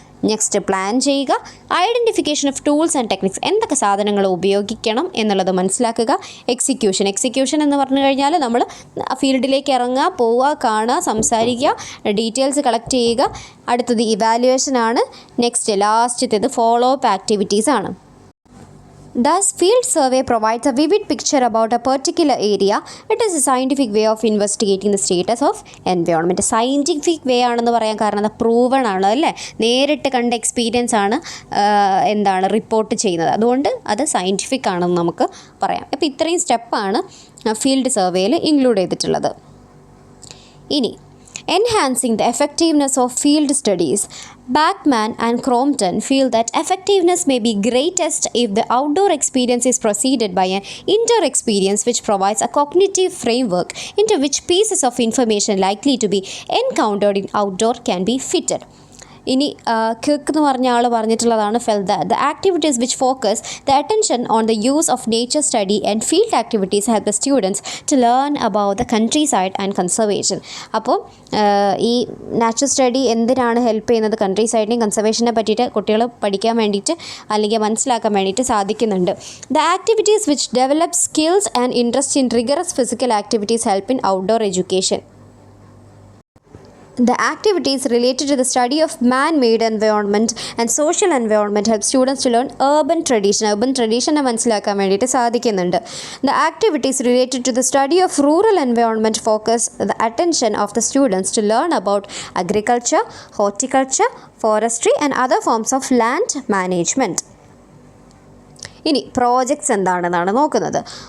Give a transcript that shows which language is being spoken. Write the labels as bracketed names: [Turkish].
[Malayalam] Next plan ചെയ്യുക. Identification of tools and techniques, എന്തൊക്കെ സാധനങ്ങൾ ഉപയോഗിക്കണം എന്നുള്ളത് മനസ്സിലാക്കുക. എക്സിക്യൂഷൻ എന്ന് പറഞ്ഞു കഴിഞ്ഞാൽ നമ്മൾ ഫീൽഡിലേക്ക് ഇറങ്ങുക, പോവുക, കാണുക, സംസാരിക്കുക, ഡീറ്റെയിൽസ് കളക്ട് ചെയ്യുക. അടുത്തത് ഇവാലുവേഷൻ ആണ്. നെക്സ്റ്റ് ലാസ്റ്റത്തേത് ഫോളോ അപ്പ് ആക്ടിവിറ്റീസ് ആണ്. [English] Thus, field survey provides a vivid picture about a particular area. It is a scientific way of investigating the status of environment. [Malayalam] Scientific വേ ആണെന്ന് പറയാൻ കാരണം അത് പ്രൂവൺ ആണ് അല്ലേ, നേരിട്ട് കണ്ട എക്സ്പീരിയൻസ് ആണ് റിപ്പോർട്ട് ചെയ്യുന്നത്. അതുകൊണ്ട് അത് സയൻറ്റിഫിക് ആണെന്ന് നമുക്ക് പറയാം. അപ്പോൾ ഇത്രയും സ്റ്റെപ്പാണ് ഫീൽഡ് സർവേയിൽ ഇൻക്ലൂഡ് ചെയ്തിട്ടുള്ളത്. [English] ഇനി enhancing the effectiveness of field studies. Bachman and Crompton feel that effectiveness may be greatest if the outdoor experience is preceded by an indoor experience which provides a cognitive framework into which pieces of information likely to be encountered in outdoor can be fitted. [Malayalam] ഇനി quick എന്ന് പറഞ്ഞ ആൾ പറഞ്ഞിട്ടുള്ളതാണ് [English] Fell the activities which focus the attention on the use of nature study and field activities help the students to learn about the countryside and conservation. [Malayalam] അപ്പോൾ ഈ natural study എന്തിനാണ് help ചെയ്യുന്നത്? Country സൈഡിനെയും കൺസർവേഷനെ പറ്റിയിട്ട് കുട്ടികൾ പഠിക്കാൻ വേണ്ടിയിട്ട് അല്ലെങ്കിൽ മനസ്സിലാക്കാൻ വേണ്ടിയിട്ട് സാധിക്കുന്നുണ്ട്. [English] The activities which develop skills and interest in rigorous physical activities help in outdoor education. The activities related to the study of man-made environment and social environment help students to learn urban tradition [Malayalam] മനസ്സിലാക്കാൻ വേണ്ടിയിട്ട് സാധിക്കുന്നുണ്ട്. [English] The activities related to the study of rural environment focus the attention of the students to learn about agriculture, horticulture, forestry and other forms of land management. [Malayalam] ഇനി projects എന്താണെന്നാണ് നോക്കുന്നത്.